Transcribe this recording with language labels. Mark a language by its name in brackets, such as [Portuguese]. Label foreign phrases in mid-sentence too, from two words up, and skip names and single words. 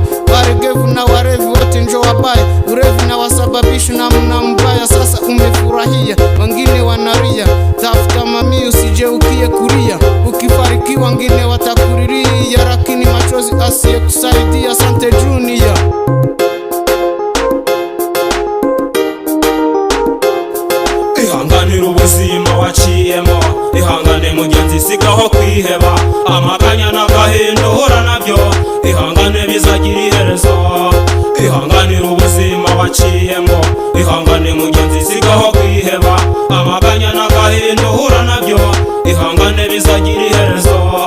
[Swahili] Waregevu na warevi wote njo wabaya, urevi na wasababishi na mna mbaya. Sasa umefurahia, wengine wanaria, tafuta mami usijeukie kuria. Ukifarikiwa wengine watakuriria, lakini machozi asiye kusaidia. Asante Junior. [Kinyarwanda] Ihanganira ubuzima waciyemo, ihangane mugenzi sigaho kwiheba, amaganya n'agahinda uhura nabyo, ihangane bizagira iherezo. Ihanganira ubuzima waciyemo, ihangane mugenzi sigaho kwiheba, amaganya n'agahinda uhura nabyo, ihangane bizagira iherezo.